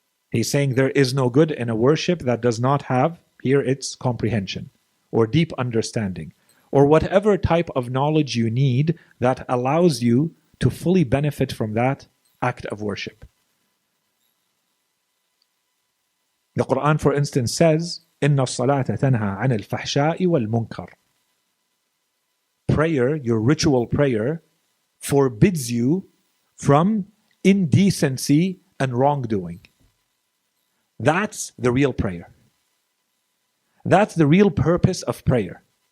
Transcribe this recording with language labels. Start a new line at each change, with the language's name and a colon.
English: He's saying there is no good in a worship that does not have, here it's comprehension, or deep understanding, or whatever type of knowledge you need that allows you to fully benefit from that act of worship. The Quran, for instance, says,
Arabic: إِنَّ الصَّلَاةَ تَنْهَى عَنِ الْفَحْشَاءِ وَالْمُنْكَرِ.
English: Prayer, your ritual prayer, forbids you from indecency and wrongdoing. That's the real prayer. That's the real purpose of prayer.